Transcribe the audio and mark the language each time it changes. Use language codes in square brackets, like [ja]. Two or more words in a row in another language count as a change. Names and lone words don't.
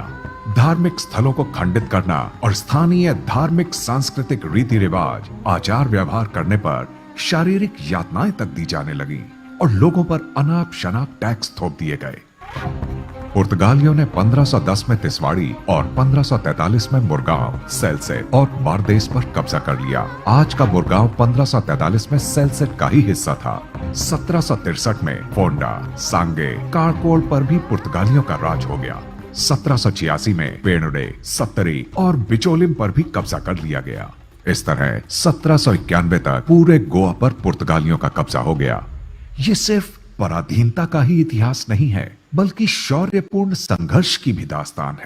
[hi] धार्मिक स्थलों को खंडित करना और स्थानीय धार्मिक सांस्कृतिक रीति रिवाज, आचार व्यवहार करने पर शारीरिक यातनाएं तक दी जाने लगी और लोगों पर अनाप शनाप टैक्स थोप दिए गए। पुर्तगालियों ने 1510 में तिसवाड़ी और 1543 में मुरगांव, सेल्सेट और बारदेस पर कब्जा कर लिया। आज का मुरगांव 1543 में सेल्सेट का ही हिस्सा था। 1763 में फोंडा, सांगे, कारकोल पर भी पुर्तगालियों का राज हो गया। 1786 में पेणुडे, सत्तरी और बिचोलिम पर भी कब्जा कर लिया गया। इस तरह 1791 तक पूरे गोवा पर पुर्तगालियों का कब्जा हो गया। ये सिर्फ पराधीनता का ही इतिहास नहीं है, बल्कि शौर्यपूर्ण संघर्ष की भी दास्तान है।